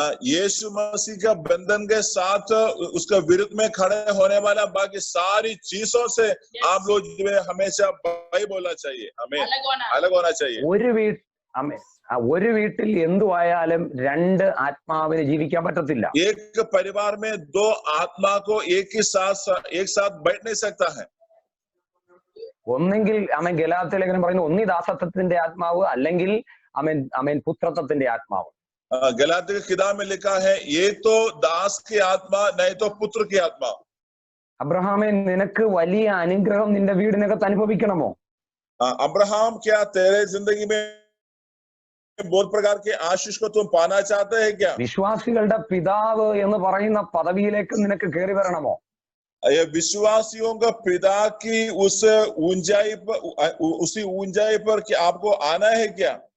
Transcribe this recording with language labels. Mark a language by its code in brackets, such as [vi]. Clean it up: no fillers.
[hi] यीशु मसीह का बंधन के साथ उसका विरुद्ध में खड़े होने वाला बाकी सारी चीजों से आप लोग जो है हमेशा भाई बोलना चाहिए, हमें अलग होना चाहिए. [ml] ഒരു വീട്ടിൽ എന്തുവായാലും രണ്ട് ആത്മാവിന് ജീവിക്കാൻ പറ്റത്തില്ല. [hi] एक परिवार में दो आत्मा को एक साथ बैठ नहीं सकता है. [ml] ഒന്നെങ്കിൽ ഗലാത്യ ലേഖനം പറയുന്നു ഒന്നി ദാസത്വത്തിന്റെ ആത്മാവ് അല്ലെങ്കിൽ പുത്രത്വത്തിന്റെ ആത്മാവ്. [hi] गलात्य की किताब में लिखा है ये तो दास की आत्मा नहीं तो पुत्र की आत्मा. [ml] അബ്രഹാമേ നിനക്ക് വലിയ അനുഗ്രഹം നിന്റെ വീടിനകത്ത് അനുഭവിക്കണമോ? [hi] अब्राहम क्या तेरे जिंदगी में बहुत प्रकार के आशीष को तुम पाना चाहते हैं क्या? [ml] വിശ്വാസികളുടെ പിതാവ് എന്ന് പറയുന്ന പദവിയിലേക്ക് നിനക്ക് കയറി വരണമോ? [hi] ये विश्वासियों का पिता की उसी ऊंचाई पर कि आपको आना है क्या?